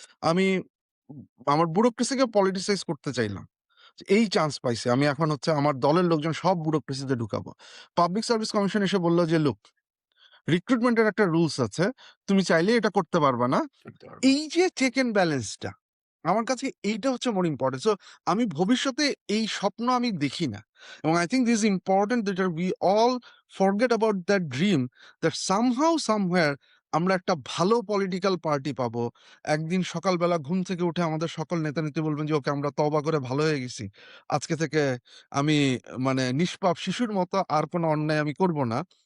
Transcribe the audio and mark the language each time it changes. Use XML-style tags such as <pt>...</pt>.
<bn>আমি আমার ব্যুরোক্রেসিকে পলিটিসাইজ করতে চাইলাম। যে এই চান্স পাইছি। আমি এখন হচ্ছে আমার দলের লোকজন সব ব্যুরোক্রেসিতে ঢুকাবো। পাবলিক সার্ভিস কমিশন এসে বলল যে, "লুক, রিক্রুটমেন্টের একটা রুলস আছে। তুমি চাইলেই এটা করতে পারবা না।" এই যে চেক এন্ড ব্যালেন্সটা আমার কাছে এইটা হচ্ছে</bn> <en>More important.</en> <bn>সো আমি ভবিষ্যতে এই স্বপ্ন আমি দেখি না।</bn> <en>এবং I think this is important that we all forget about that dream that somehow somewhere</en> <bn>আমরা একটা ভালো পলিটিক্যাল পার্টি পাবো। একদিন সকালবেলা ঘুম থেকে উঠে আমাদের সকল নেতা-নেত্রী বলবেন যে, "ওকে আমরা তওবা করে ভালো হয়ে গেছি। আজকে থেকে আমি মানে নিষ্পাপ শিশুর মতো আর কোনো অন্যায় আমি করব না।"</bn>